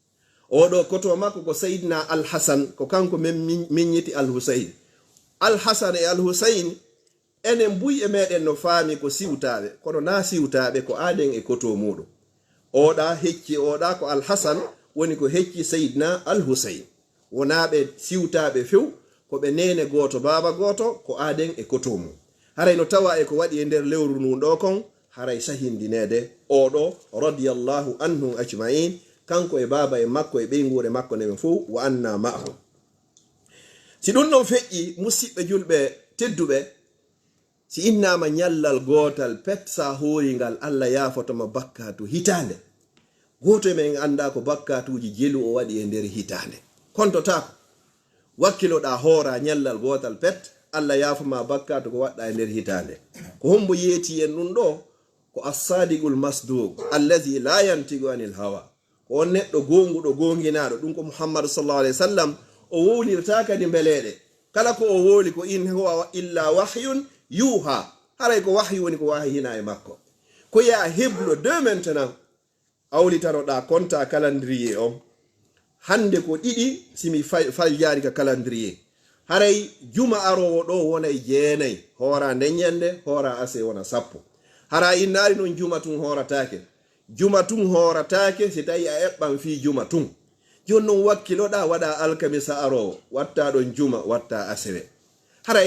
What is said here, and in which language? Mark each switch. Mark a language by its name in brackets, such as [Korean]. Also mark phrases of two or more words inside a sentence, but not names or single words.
[Fula] oɗo koto makko ko seydna al-Hasan ko kanko men miññiti al-Husayn al-Hasan e al-Husayn enen buy e meɗen no faami ko siwtaɓe kono na siwtaɓe ko aden e koto muɗum oɗa hecci oɗa ko al-Hasan woni ko hecci seydna al-Husayn wonaɓe siwtaɓe few ko ɓe nene goto baba goto ko aden e koto mum haray no tawa e ko waɗi e nder lewru ndu ɗo kon haray sahindinede oɗo [Arabic] رضي الله عنهم أجمعين [Fula] kanko e baba e makko e ɓeygure makko neɓe fof [Arabic] وأنّ معه [Fula] si ɗum ɗon feƴƴi musidɓe julɓe tedduɓe si innama ñallal gotal pet sa horingal Allah yafotoma bakkatu hitande goto e men anda ko bakkatuji jelu o waɗi e nder hitande kontotako wakkiloɗa hoora ñallal gotal pet Allah yafoma bakkatu ko waɗɗa e nder hitande ko hombo yeeti en ɗum ɗo ko [Arabic] الصادق المصدوق الذي لا ينطق عن الهوى [Fula] ko on neɗɗo gonguɗo gonginaɗo ɗum ko Muhammad [Arabic] صلى الله عليه وسلم [Fula] o wowlirta kadi beleɗe kala ko o woli ko [Arabic] إن هو إلا وحي يوحى [Fula] haray ko wahyu woni ko wahina e makko ko ya heblo [French] de maintenant [Fula] awlitanoɗa compta calendrier on hande ko ɗiɗi simi faljari ka calendrier haray juma arowo ɗo wonay 9 hoora ndeññande hoora ase wona 10 hara innari noon juma tun horatake si tawi a eɓɓan fi juma tun jon noon wakkiloɗa waɗa alkamisa arowo watta ɗon juma watta asewe hara e